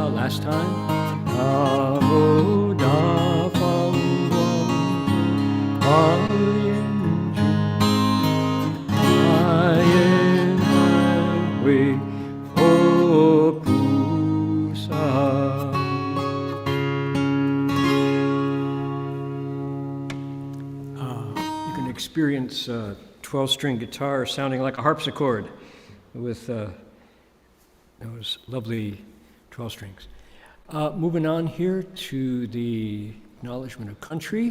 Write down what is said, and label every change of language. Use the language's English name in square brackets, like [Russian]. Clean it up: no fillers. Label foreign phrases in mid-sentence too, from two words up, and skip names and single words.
[English] Last time. Namo Da Fang Guang A Yin Jing Yen Hai Hui Po Pu Sa. You can experience a 12-string guitar sounding like a harpsichord with those lovely 12 strings. Moving on here to the acknowledgement of country.